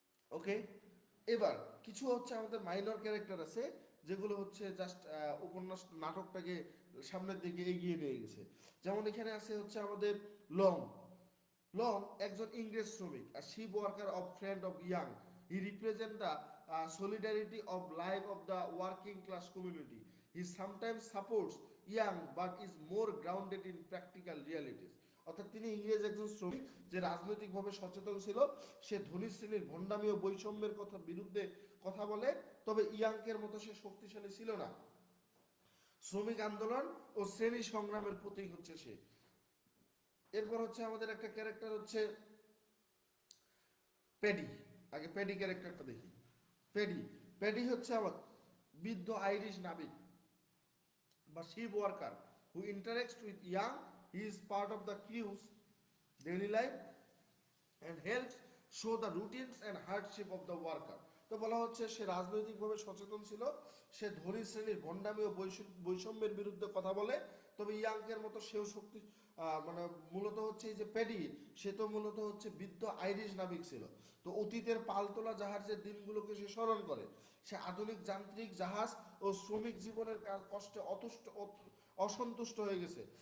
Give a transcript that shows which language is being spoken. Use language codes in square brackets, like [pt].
[bn] ওকে, এবার কিছু হচ্ছে আমাদের মাইনর ক্যারেক্টার আছে, যেগুলো হচ্ছে জাস্ট উপন্যাস নাটকটাকে সামনের দিকে এগিয়ে নিয়ে গেছে। যেমন এখানে আছে হচ্ছে আমাদের লং। লং একজন ইংরেজ শ্রমিক, আর [en] Ship worker of friend of Yank. He represent the solidarity of life of the working class community. He sometimes supports young but is more grounded in practical realities. [bn] অর্থাৎ তিনি ইংরেজ একজন শ্রমিক যে রাজনৈতিকভাবে সচেতন ছিল। সে ধনী শ্রেণীর ভণ্ডামি ও বৈষম্যের বিরুদ্ধে কথা বলে, তবে ইয়াংকের মতো সে শক্তিশালী ছিল না। শ্রমিক আন্দোলন ও শ্রেণী সংগ্রামের প্রতীক হচ্ছে সে। এরপর হচ্ছে আমাদের একটা ক্যারেক্টার হচ্ছে প্যাডি। আগে প্যাডি ক্যারেক্টারটা দেখি। প্যাডি প্যাডি হচ্ছে আমার বৃদ্ধ আইরিশ নাবিক বা [en] Ship worker who interacts with Yank. He is part of the crew's daily life and helps show the routines and hardship of the worker. [bn] তো বলা হচ্ছে সে রাজনৈতিকভাবে সচেতন ছিল, সে ধনী শ্রেণীর ভণ্ডামি ও বৈষম্যের বিরুদ্ধে কথা বলে, তবে ইয়াংকের মতো সেও শক্তি মূলত হচ্ছে এই যে প্যাডি, সে তো মূলত হচ্ছে বৃদ্ধ আইরিশ নাবিক ছিল। তো অতীতের পালতোলা জাহাজের দিনগুলোকে সে স্মরণ করে। সে আধুনিক যান্ত্রিক জাহাজ ও শ্রমিক জীবনের কষ্টে অসন্তুষ্ট হয়ে গেছে।